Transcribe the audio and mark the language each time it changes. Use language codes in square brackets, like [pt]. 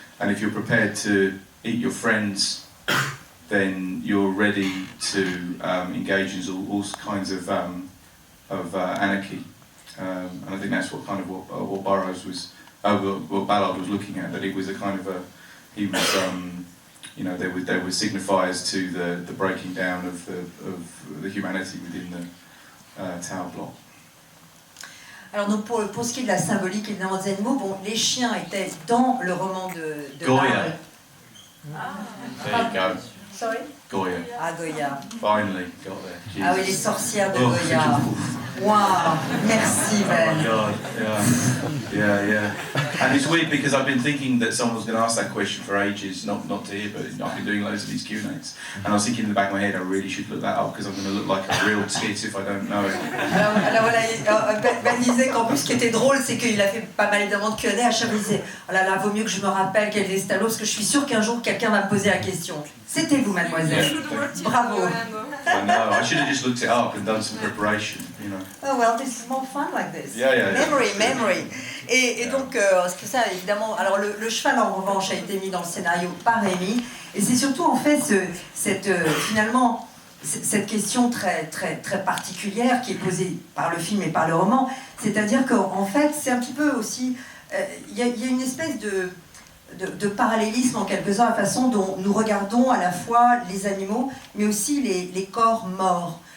[en] And if you're prepared to eat your friends, then you're ready to engage in all kinds of anarchy. And I think that's what kind of what Burroughs was, what Ballard was looking at. That it was a kind of he was, you know, they were signifiers to the breaking down of the humanity within the Tower Block. [fr] Alors donc pour ce qui est de la symbolique évidemment des animaux, bon, les chiens étaient dans le roman de [en] Goya. There you go. Sorry? Goya. Ah, Goya. Finally got there. Jesus. [fr] Ah oui, les sorcières de Goya. Wow, merci Ben. [en] Oh my God, yeah. And it's weird because I've been thinking that someone was going to ask that question for ages, not to hear, but I've been doing loads of these Q&As. And I was thinking in the back of my head, I really should look that up because I'm going to look like a real tit if I don't know it. Alors voilà, Ben disait qu'en plus ce qui était drôle, c'est qu'il a fait pas mal évidemment de Q&A, à chaque fois il disait « Oh là là, vaut mieux que je me rappelle quel est ce tableau, parce que je suis sûre qu'un jour quelqu'un va me poser la question. » C'était vous, mademoiselle. Bravo. I know, I should have just looked it up and done some preparation, you know. Oh well, this is more fun like this. Yeah. Memory. [fr] Et donc, c'est ça, évidemment. Alors, le cheval, en revanche, a été mis dans le scénario par Amy. Et c'est surtout, en fait, finalement, cette question très particulière qui est posée par le film et par le roman. C'est-à-dire qu'en fait, c'est un petit peu aussi... Il y a une espèce de parallélisme, en quelque sorte, la façon dont nous regardons à la fois les animaux, mais aussi les corps morts.